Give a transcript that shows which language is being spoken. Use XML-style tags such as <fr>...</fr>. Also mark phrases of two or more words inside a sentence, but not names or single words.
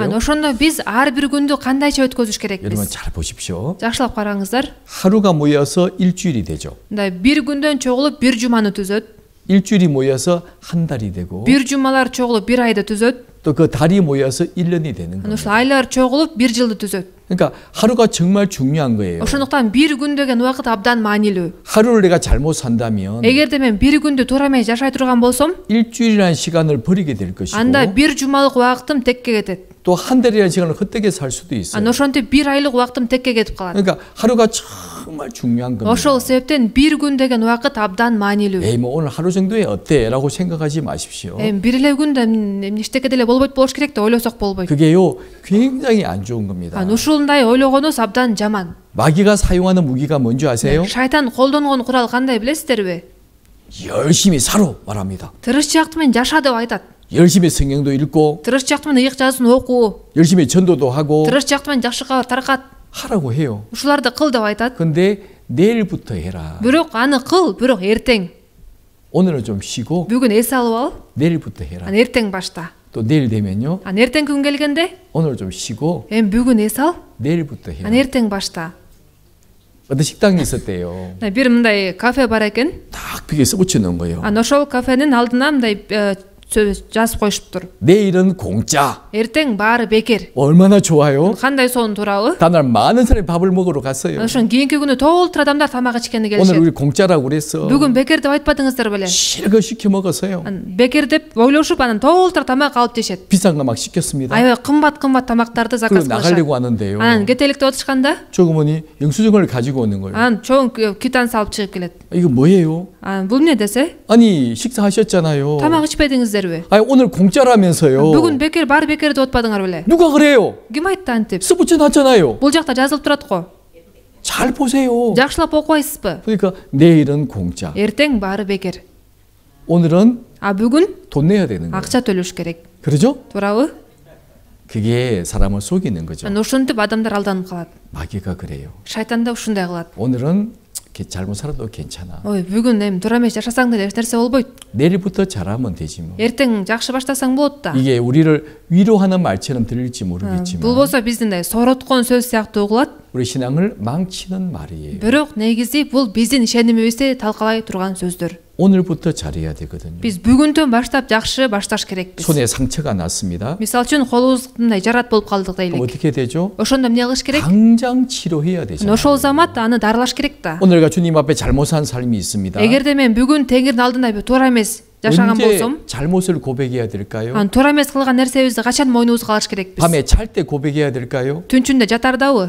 <ky>ошондо биз ар бир күндү кандайча өткөзүш</ky> <ko>여러분</ko> <ky>керекпиз?</ky> <ko>잘 보십시오.</ko> <ky>Жакшылап караңыздар.</ky> <ko>하루가 모여서 일주일이 되죠.</ko> <ky>мындай бир күндөн чогулуп бир жуманы түзөт.</ky> <ko>일주일이 모여서 한 달이 되고</ko> <ky>бир жумалар чогулуп бир айды түзөт.</ky> <ko>또 그 달이 모여서 1년이 되는</ko> <ky>ошол</ky> <ko>겁니다.</ko> <ky>айлар чогулуп бир жылды түзөт.</ky> <ko>그러니까 하루가 정말 중요한 거예요.</ko> <ky>ошондуктан бир күн деген убакыт абдан маанилүү.</ky> <ko>하루를 내가 잘못 산다면</ko> <ky>эгерде мен бир күндү туура эмес жашай турган болсом,</ky> <ko>일주일이라는 시간을 버리게 될 것이고</ko> <ky>анда бир жумалык убактым текке кетет.</ky> <ko>또 한 달이라는 시간을 헛되게 살 수도 있어요.</ko> <ky>ошентип бир айлык убактым текке кетип калат.</ky> <ko>그러니까 하루가 정말 중요한 겁니다.</ko> <ky>ошол себептен бир күн деген убакыт абдан маанилүү.</ky> <ko>에이 뭐 오늘 하루 정도에 어때? 라고 생각하지 마십시오.</ko> <ky>бир эле күндө эчтеке деле болбойт болуш керек деп ойлосок болбойт.</ky> <ko>그게요 굉장히 안 좋은 겁니다.</ko> <ky>ушундай ойлогонубуз абдан жаман.</ky> <ko>마귀가 사용하는 무기가 뭔지 아세요?</ko> <ky>шайтан колдонгон курал кандай билесиздерби?</ky> <ko>열심히 살아 말합니다.</ko> <ky>тырышчаакты менен жаша деп айтат.</ky> <ko>열심히 성경도 읽고</ko> <ky>тырышчаакты менен ыйык жазуун окуу.</ky> <ko>열심히 전도도 하고</ko> <ky>тырышчаакты менен жакшы кабар таркат.</ky> <ko>하라고 해요.</ko> <ky>ушуларды кыл деп айтат.</ky> <ko>근데 내일부터 해라.</ko> <ky>бирок аны кыл, бирок эртең.</ky> <ko>오늘은 좀 쉬고</ko> <ky>бүгүн эс алып ал,</ky> <ko>내일부터 해라.</ko> <ky>анан эртең башта.</ky> <ko>또 내일 되면요.</ko> <ky>анан эртең күн келгенде,</ky> <ko>오늘 좀 쉬고</ko> <ky>бүгүн эс ал,</ky> <ko>내일부터 해라.</ko> <ky>анан эртең башта.</ky> <ko>어떤 식당이 있었대요.</ko> <ky>бир мындай кафе бар экен.</ky> <ko>딱 벽에 써붙여 놓은 거예요.</ko> <ky>анан ошол кафенин алдына мындай жазып коюшуптур.</ky> <ko>내일은 공짜.</ko> <ky>эртең баары бекер.</ky> <ko>얼마나 좋아요?</ko> <ky>кандай сонун туурабы?</ky> <ko>다날 많은 사람이 밥을 먹으러 갔어요.</ko> <ky>ошон кийинки күнү толтур адамдар тамак ичкенге</ky> <ko>오늘</ko> <ky>келишет.</ky> <ko>우리 공짜라고 그랬어.</ko> <ky>бүгүн бекер деп айтпадыңыздар беле?</ky> <ko>실거 시켜 먹었어요.</ko> <ky>бекер деп ойлошуп анан толтур тамак алып жешет.</ky> <ko>비싼 거 막 시켰습니다.</ko> <ky>аябай кымбат тамактарды</ky> <ko>그리고</ko> <ky>заказ</ky> <ko>나가려고</ko> <ky>кылышат.</ky> <ko>하는데요.</ko> <ky>анан кетелик деп отурушканда,</ky> <ko>조그머니 영수증을 가지고 오는 거예요.</ko> <ky>анан чоң квитанция алып чыгып келет.</ky> <ko>이거 뭐예요?</ko> <ky>анан бул эмне десе?</ky> <ko>아니 식사하셨잖아요.</ko> <ky>тамак ичпедиңиздерби?</ky> <ko>아니 오늘 공짜라면서요.</ko> <ky>бүгүн бекер баары бекер деп отпадыңар беле?</ky> <ko>누가 그래요?</ko> <ky>ким айтты антип?</ky> <ko>써붙여 놨잖아요.</ko> <ky>бул жакта жазылып турат го.</ky> <ko>잘 보세요.</ko> <ky>жакшылап окубайсызбы?</ky> <ko>그러니까 내일은 공짜.</ko> <ky>эртең баары бекер.</ky> <ko>오늘은</ko> <ky>бүгүн</ky> <ko>돈 내야 되는 거예요.</ko> <ky>акча төлөш керек.</ky> <ko>그러죠?</ko> <ky>туурабы?</ky> <ko>그게 사람을 속이는 거죠.</ko> <ky>анан ошентип адамдар алданып калат.</ky> <ko>마귀가 그래요.</ko> <ky>шайтан да ушундай кылат.</ky> <ko>오늘은 잘못 살아도 괜찮아.</ko> <ky>ой бүгүн эми туура эмес жашасаң деле эч нерсе болбойт.</ky> <ko>내일부터 잘하면 되지 뭐.</ko> <ky>эртең жакшы баштасаң болот да.</ky> <ko>이게 우리를 위로하는 말처럼 들릴지</ko> <ky>бул</ky> <ko>모르겠지만</ko> <ky>болсо биздин сороткон сөз сыяктуу угулат.</ky> <ko>우리 신앙을 망치는 말이에요.</ko> <ky>бирок негизи бул биздин ишенимибизди талкалай турган сөздөр.</ky> <ko>오늘부터 잘해야 되거든요.</ko> <ky>биз бүгүнтөн баштап жакшы башташ керекпиз.</ky> <ko>손에 상처가 났습니다.</ko> <ky>мисалы үчүн колубуз мындай жарат болуп калдык</ky> <ko>그럼</ko> <ky>дейлик.</ky> <ko>어떻게 되죠?</ko> <ky>ошондо эмне кылыш керек?</ky> <ko>당장 치료해야 되잖아요.</ko> <ky>ошол замат аны дарылаш керек да.</ky> <ko>오늘가 주님 앞에 잘못 산 삶이 있습니다.</ko> <ky>эгерде мен бүгүн теңирдин алдында туура эмес жашаган</ky> <ko>언제</ko> <ky>болсом,</ky> <ko>잘못을 고백해야 될까요?</ko> <ky>аны туура эмес кылган нерсебизди качан мойнубузга алыш керекпиз?</ky> <ko>밤에 잘 때 고백해야 될까요?</ko> <ky>түнчүндө жатардабы?</ky>